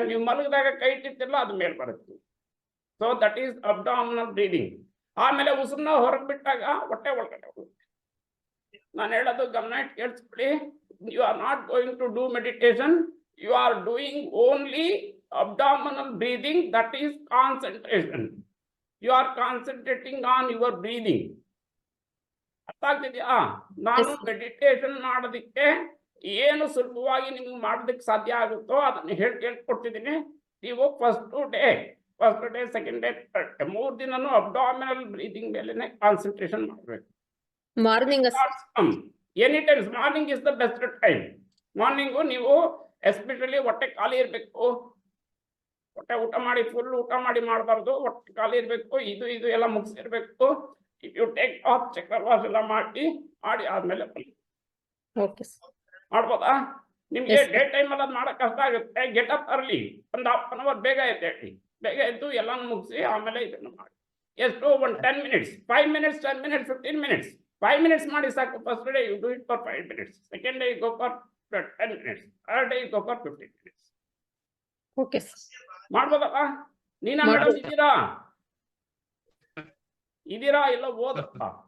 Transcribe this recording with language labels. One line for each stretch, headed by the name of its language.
Kannada: ನೀವು ಮಲಗಿದಾಗ ಕೈ ಇಟ್ಟಿರ್ತಿಲ್ಲ, ಅದು ಮೇಲ್ ಬರುತ್ತೆ.
English: So that is abdominal breathing.
Kannada: ಆಮೇಲೆ ಉಸಿರನ್ನ ಹೊರಗೆ ಬಿಟ್ಟಾಗ ಹೊಟ್ಟೆ ಒಳಗಡೆ ಹೋಗುತ್ತೆ. ನಾನು ಹೇಳೋದು ಗಮನ ಇಟ್ಟು ಕೇಳಿಸ್ಕೊಳ್ಳಿ.
English: You are not going to do meditation, you are doing only abdominal breathing, that is concentration. You are concentrating on your breathing.
Kannada: ಅರ್ಥ ಆಗ್ತಿದೆಯಾ? ನಾನು ಮೆಡಿಟೇಷನ್ ಮಾಡೋದಕ್ಕೆ ಏನು ಸುಲಭವಾಗಿ ನಿಮ್ಗೆ ಮಾಡೋದಕ್ಕೆ ಸಾಧ್ಯ ಆಗುತ್ತೋ ಅದನ್ನ ಹೇಳ್ಕೊಡ್ತಿದ್ದೀನಿ. ನೀವು first day first day, second day, third day 3 ದಿನನೂ ಅಬ್ಡಾಮಿನಲ್ ಬ್ರೀದಿಂಗ್ ಮೇಲೆನೆ ಕಾನ್ಸಂಟ್ರೇಷನ್ ಮಾಡಬೇಕು.
English: Morning any time morning is the best time.
Kannada: Morning ನೀವು ಎಸ್ಪೆಷಲಿ ಹೊಟ್ಟೆ ಖಾಲಿ ಇರಬೇಕು. ಹೊಟ್ಟೆ ಊಟ ಮಾಡಿ ಫುಲ್ ಊಟ ಮಾಡಿ ಮಾಡಬಾರ್ದು, ಹೊಟ್ಟೆ ಖಾಲಿ ಇರಬೇಕು. ಇದು ಎಲ್ಲ ಮುಗಿಸಿರ್ಬೇಕು.
English: if you take off
Kannada: ಚಕ್ರವಾಸ ಎಲ್ಲ ಮಾಡಿ ಆದ್ಮೇಲೆ
English: okay
Kannada: ಮಾಡ್ಬೋದಾ? ನಿಮ್ಗೆ
English: Yes, sir.
Kannada: ಡೇ ಟೈಮ್ ಅಲ್ಲಿ ಮಾಡಕ್ ಕಷ್ಟ ಆಗುತ್ತೆ.
English: get up early,
Kannada: ಒಂದು ಹಾಫ್ ಅನ್ ಅವರ್ ಬೇಗ ಎದ್ದೇಳಿ, ಬೇಗ ಎದ್ದು ಎಲ್ಲಾನು ಮುಗಿಸಿ ಆಮೇಲೆ ಇದನ್ನು ಮಾಡಿ. ಎಷ್ಟು ಒಂದು 10 minutes, 5 minutes, 10 minutes, 15 minutes, 5 minutes ಮಾಡಿ ಸಾಕು.
English: First day you do it for 5 minutes, second day you go for 10 minutes, third day you go for 15 minutes. Okay
Kannada: ಮಾಡ್ಬೋದಲ್ಲ? ನೀನಾ ಮಾಡ್ಬೋದು. ಮೇಡಮ್ ಇದೀರಾ ಇಲ್ಲ ಓದಪ್ಪ?